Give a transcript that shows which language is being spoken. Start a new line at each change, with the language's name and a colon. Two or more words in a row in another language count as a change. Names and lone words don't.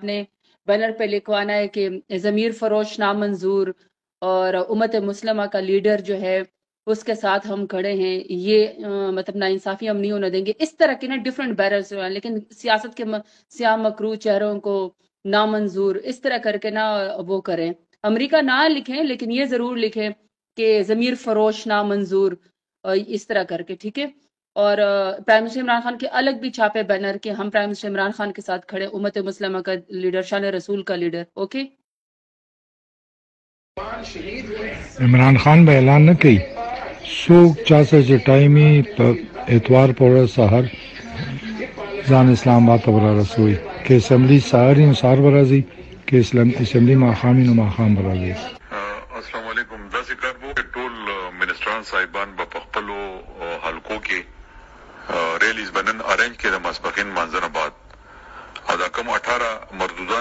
Urdu: نے بینر پہ لکھوانا ہے کہ ضمیر فروش نامنظور اور امت مسلمہ کا لیڈر جو ہے اس کے ساتھ ہم کھڑے ہیں، یہ مطلب ناانصافی ہم نہیں ہونے دیں گے، اس طرح کے نا
English: different barriers
Urdu: ہیں، لیکن سیاست کے سیاہ مکرو چہروں کو نامنظور اس طرح کر کے نا وہ کریں، امریکہ نہ لکھیں لیکن یہ ضرور لکھیں کہ ضمیر فروش نامنظور، اس طرح کر کے، ٹھیک ہے؟ اور
English: prime minister
Urdu: عمران خان کے الگ بھی چھاپے بینر کہ ہم
English: prime minister
Urdu: عمران خان کے ساتھ کھڑے، امت مسلمہ کا لیڈر، شان رسول کا لیڈر، اوکے؟
Pashto: عمران خان به اعلان نه کوي څوک چا سره چې ټایمي په اتوار په ورځ سهار ځان اسلام آباد ته به رارسوي که اسمبلی سهار وي نو سهار به راځي که اسمبلی ماښام وي نو ماښام به راځي.
Arabic: السلام علیکم.
Pashto: داسې کار وو چې ټول منسټران صاحبان به په خپلو حلقو کې ریلیز بنن ارینج کې د ماسپښین مانځنه بعد او دا کوم 18 مردودان